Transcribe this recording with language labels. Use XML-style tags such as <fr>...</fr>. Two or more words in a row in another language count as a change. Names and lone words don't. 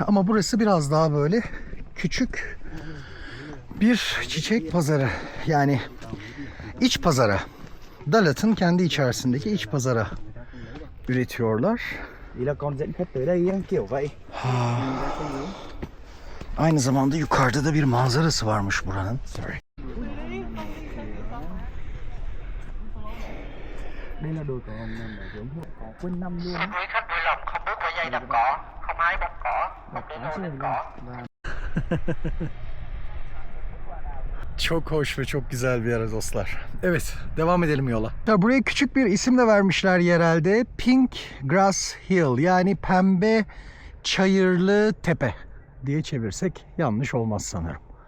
<tr>Ama burası biraz daha böyle küçük bir çiçek pazarı. Yani iç pazara. Dalat'ın kendi içerisindeki iç pazara üretiyorlar. Aynı zamanda yukarıda da bir manzarası varmış buranın.</tr> <vi>Đây là đồi cỏ hồng nằm ở hướng hội cỏ quanh năm luôn. Xin quý khách vui lòng không bước qua dây đập cỏ, không hái bông cỏ, không để nôi lên cỏ.</vi> <tr>Çok hoş ve çok güzel bir yer dostlar. Evet, devam edelim yola. Ya buraya küçük bir isim de vermişler yerelde. Pink Grass Hill, yani pembe çayırlı tepe diye çevirsek yanlış olmaz sanırım.</tr>